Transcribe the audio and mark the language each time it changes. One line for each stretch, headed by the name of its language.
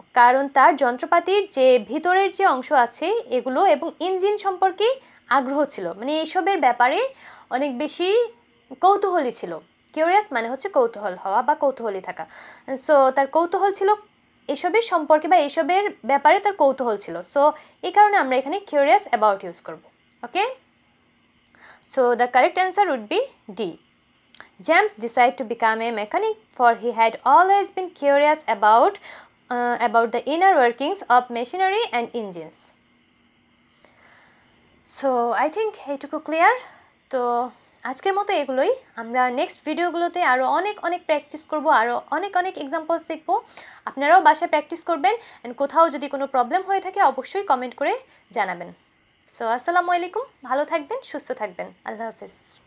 Bangla: কারণ তার যন্ত্রপাতির যে ভিতরের যে অংশ আছে এগুলো এবং ইঞ্জিন সম্পর্কে আগ্রহ ছিল, মানে এইসবের ব্যাপারে অনেক বেশি কৌতূহলী ছিল। কিউরিয়াস মানে হচ্ছে কৌতূহল হওয়া বা কৌতূহলী থাকা। সো তার কৌতূহল ছিল এসবের সম্পর্কে বা এসবের ব্যাপারে তার কৌতূহল ছিল। সো এই কারণে আমরা এখানে কিউরিয়াস অ্যাবাউট ইউজ করব।
English: Okay, so the correct answer would be D. James decided to become a mechanic for he had always been curious about the inner workings of machinery and engines. So I think
Bangla: এইটুকু clear. তো আজকের মতো এগুলোই, আমরা next ভিডিওগুলোতে আরও অনেক অনেক প্র্যাকটিস করব, আরও অনেক অনেক এক্সাম্পলস দেখব। আপনারাও বাসায় প্র্যাকটিস করবেন, অ্যান্ড কোথাও যদি কোনো প্রবলেম হয়ে থাকে অবশ্যই কমেন্ট করে জানাবেন। সো আসসালামু আলাইকুম, ভালো থাকবেন, সুস্থ থাকবেন, আল্লাহ হাফিজ।